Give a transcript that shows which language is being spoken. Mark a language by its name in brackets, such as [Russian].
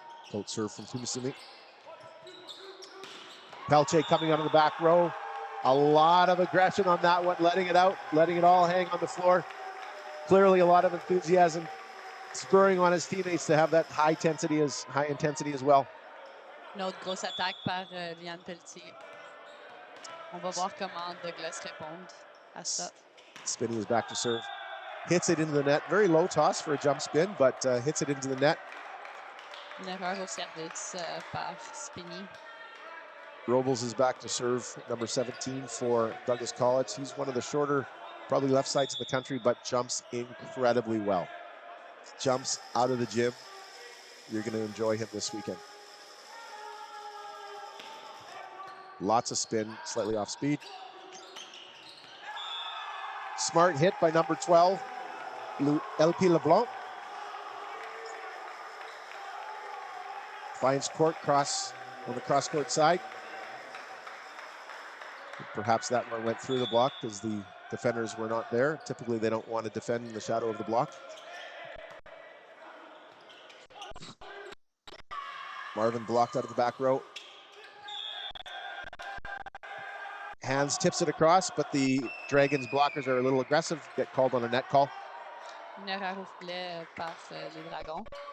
[English] Colt serve from Tumusimi. Pelche coming out of the back row. A lot of aggression on that one, letting it out, letting it all hang on the floor. Clearly a lot of enthusiasm, spurring on his teammates to have that high intensity as well. [French] Une autre grosse attaque par Liam Pelletier. On va voir comment Douglas répond à ça. [English] Spinney is back to serve. Hits it into the net. Very low toss for a jump spin, but hits it into the net. [French] Une erreur au service par Spinney. [English] Robles is back to serve, number 17 for Douglas College. He's one of the shorter, probably left sides in the country, but jumps incredibly well. Jumps out of the gym. You're going to enjoy him this weekend. Lots of spin, slightly off speed. Smart hit by number 12, LP LeBlanc. Finds court cross on the cross-court side. Perhaps that one went through the block because the defenders were not there. Typically, they don't want to defend in the shadow of the block. Marvin blocked out of the back row. Hands tips it across, but the Dragons blockers are a little aggressive, get called on a net call. [French] Une erreur au filet par les Dragons.